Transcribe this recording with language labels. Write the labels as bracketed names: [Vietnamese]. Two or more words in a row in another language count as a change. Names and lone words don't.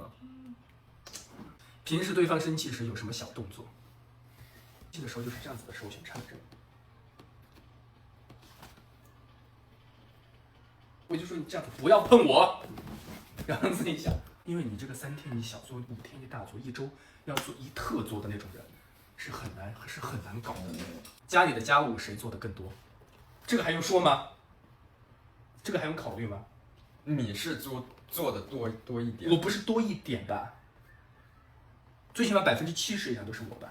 [Chinese] 平時對方生氣時有什麼小動作？這個時候就是這樣子的時候，選唱着。我就說你這樣子不要碰我，然後自己想，因為你這個3 天一小作，5天一大作，一周要做一特作的那種人。是很難搞的。家裡的家務誰做的更多？這個還用說嗎？這個還用考慮嗎？你是做的多一點。我不是多一點吧？最起碼70%以上都是我吧。